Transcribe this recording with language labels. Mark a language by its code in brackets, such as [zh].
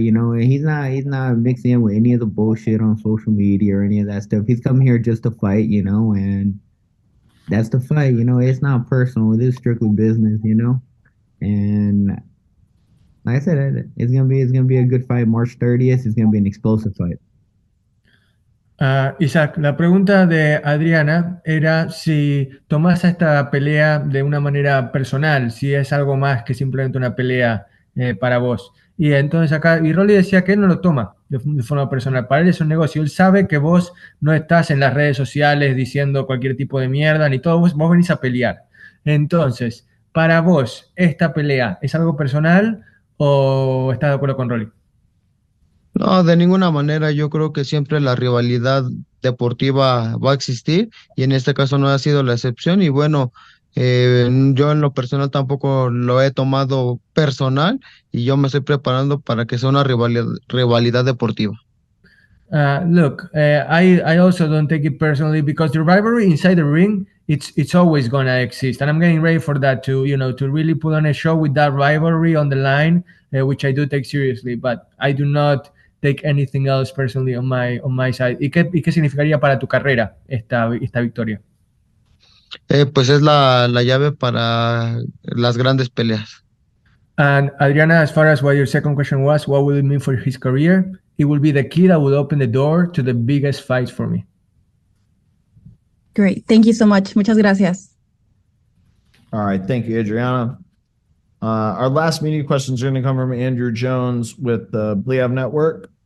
[en] And he's not mixing in with any of the bullshit on social media or any of that stuff. He's coming here just to fight. And that's the fight. It's not personal. It is strictly business. And like I said, it's gonna be a good fight. March 30th. It's gonna be an explosive fight. [es] Isaac, la pregunta de Adriana era si tomás esta pelea de una manera personal, si es algo más que simplemente una pelea para vos. Y entonces y Rolly decía que él no lo toma de forma personal, para él es un negocio, él sabe que vos no estás en las redes sociales diciendo cualquier tipo de mierda, ni todo, vos venís a pelear. Entonces, para vos, ¿esta pelea es algo personal o estás de acuerdo con Rolly? No, de ninguna manera. Yo creo que siempre la rivalidad deportiva va a existir y en este caso no ha sido la excepción. Y bueno, yo en lo personal tampoco lo he tomado personal y yo me estoy preparando para que sea una rivalidad deportiva. [en] Look, I also don't take it personally because the rivalry inside the ring, it's always gonna exist, and I'm getting ready for that to really put on a show with that rivalry on the line, which I do take seriously, but I do not take anything else personally on my side. [es] ¿Y qué significaría para tu carrera esta victoria? Pues es la llave para las grandes peleas. [en] And Adriana, as far as what your second question was, what will it mean for his career? It will be the key that will open the door to the biggest fights for me. Great. Thank you so much. [es] Muchas gracias. [en] All right. Thank you, Adriana. Our last media questions are going to come from Andrew Jones with the Bliev Network.